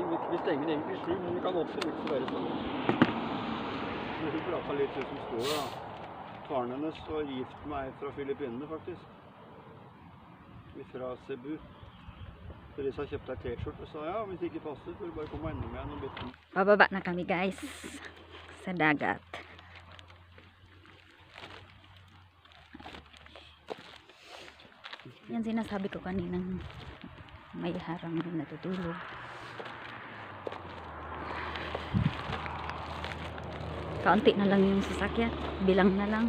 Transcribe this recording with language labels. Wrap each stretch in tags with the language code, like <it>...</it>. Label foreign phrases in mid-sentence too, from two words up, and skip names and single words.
<no>Vi stenger egentlig 7, men vi kan absolutt ikke være sånn. Men hun pratet litt som står da. Faren hennes var gift med ei fra Filippinene, faktisk. Fra Cebu. Teresa kjøpte ei t-skjorte og sa ja, hvis det ikke passer, så bare komme innom igjen og bytte den.</no> <tl>Pababa na kami guys sa dagat. Yan sinasabi ko kaninang may harang na natutulog. Kaunti na lang yung sasakyan, bilang na lang.</tl>